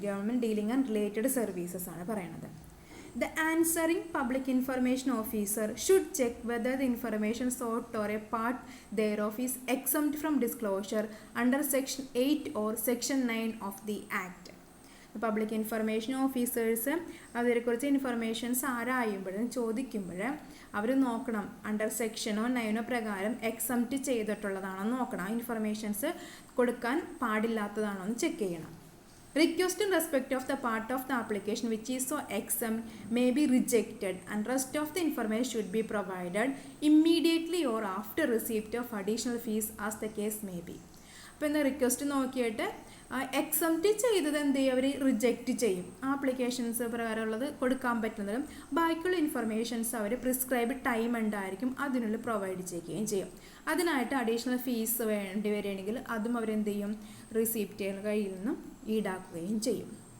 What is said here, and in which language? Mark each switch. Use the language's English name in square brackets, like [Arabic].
[English] government dealing and related services [Malayalam] ആണ് പറയണത്. [English] The answering public information officer should check whether the information sought or a part thereof is exempt from disclosure under Section 8 or Section 9 of the Act. [Malayalam] Public information officers അതിനെക്കുറിച്ച് informations ആരായുമ്പോഴും ചോദിക്കുമ്പോൾ അവർ നോക്കണം under സെക്ഷനോ 9 പ്രകാരം exempt ചെയ്തിട്ടുള്ളതാണോ നോക്കണം. Informations കൊടുക്കാൻ പാടില്ലാത്തതാണോ എന്ന് check ചെയ്യണം. [English] Request in respect of the part of the application which is so exempt may be rejected and rest of the information should be provided immediately or after receipt of additional fees as the case may be. [Malayalam] അപ്പോൾ എന്താ request നോക്കിയിട്ട് exempt ചെയ്തത് എന്ത് ചെയ്യും, അവർ reject ചെയ്യും. Applications പ്രകാരമുള്ളത് കൊടുക്കാൻ പറ്റുന്നതും ബാക്കിയുള്ള ഇൻഫർമേഷൻസ് അവർ പ്രിസ്ക്രൈബ് ടൈം ഉണ്ടായിരിക്കും അതിനുള്ളിൽ പ്രൊവൈഡ് ചെയ്യുകയും ചെയ്യും. അതിനായിട്ട് അഡീഷണൽ ഫീസ് വേണ്ടി വരികയാണെങ്കിൽ അതും അവരെന്ത് ചെയ്യും, റിസീപ്റ്റുകളുടെ കയ്യിൽ നിന്നും ഈടാക്കുകയും ചെയ്യും.